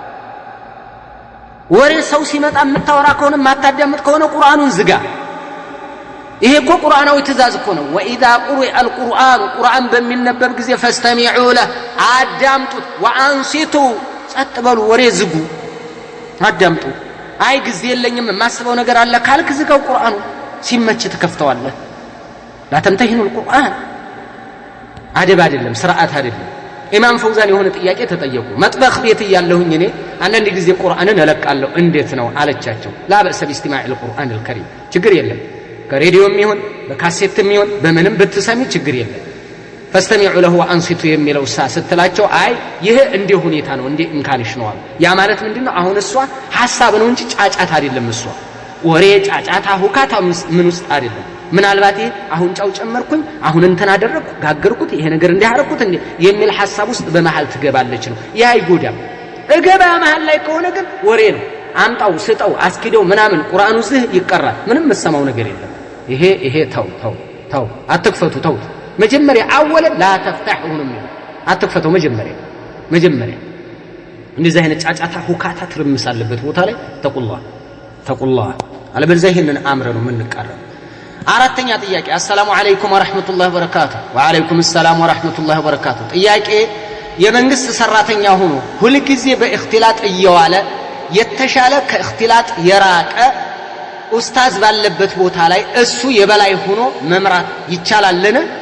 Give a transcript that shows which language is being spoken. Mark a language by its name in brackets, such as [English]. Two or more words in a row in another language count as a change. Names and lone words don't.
[Amharic] ወሬ ሰው ሲመጣ የምታወራ ከሆነ ማታዳምጥ ከሆነ ቁርአኑን ዝጋ ይሄ እኮ ቁርአናዊ ትእዛዝ እኮ ነው [Arabic] وإذا قرئ القرآن [Amharic] ቁርአን በሚነበብ ጊዜ [Arabic] فاستمعوا له [Amharic] አዳምጡት ወአንሲቱ ጸጥ በሉ ወሬ ዝጉ አዳምጡ አይ ጊዜ የለኝም የማስበው ነገር አለ ካልክ ዝጋው ቁርአኑ ሲመች ተከፍተዋለህ [Arabic] لا تمتهنوا القرآن [Amharic] አደብ አይደለም ስርዓት አይደለም ኢማም ፈውዛን የሆነ ጥያቄ ተጠየቁ መጥበኽ ቤት ያለሁኝ እኔ አንድ ጊዜ ቁርአንን እለቃለሁ እንዴት ነው አለቻቸው [Arabic] لا بأس باستماع القرآن الكريم [Amharic] ችግር የለም ከሬዲዮም ይሁን በካሴትም ይሁን በምንም ብትሰሚ ችግር የለም [Arabic] فاستمعوا له وانصتوا [Amharic] የሚለው ስትላቸው አይ ይሄ እንደ ሁኔታ ነው እንደ እንካንሽ ነው ያ ማለት ምንድነው አሁን እሷ ሐሳብ ነው እንጂ ጫጫታ አይደለም እሷ ወሬ ጫጫታ ሁካታ ምን ውስጥ አይደለም ምናልባት አሁን ጫው ጨመርኩኝ አሁን እንተና አደረኩ ጋገርኩት ይሄ ነገር እንዲያረኩት እንዴ የሚል ሐሳብ ውስጥ በመሃል ትገባለች ነው ያ ይጎዳም እገባ መሃል ላይ ከሆነ ግን ወሬ ነው አምጣው ስጠው አስኪደው ምናምን ቁርአኑ ዝህ ይቀራል ምንም መሰማው ነገር የለም ይሄ ተው አትክፈቱ ተው መጀመሪያ አወለ [Arabic] لا تفتحون [Amharic] አትክፈቱ መጀመሪያ እንደዚህ አይነት ጫጫታ ሁካታ ትርምስ አለበት ቦታ ላይ ተቁላህ አለበለዚያ ይሄንን አምረ ነው ምንቀረው አራተኛ ጥያቄ [Arabic] السلام عليكم ورحمة الله وبركاته وعليكم السلام ورحمة الله وبركاته [Amharic] ጥያቄ የመንግስት ሰራተኛ ሆኖ ሁሉ ጊዜ በእክትላጥ እየዋለ የተሻለ ከእክትላጥ የራቀ ኡስታዝ ባለበት ቦታ ላይ እሱ የበላይ ሆኖ መምራት ይቻላልን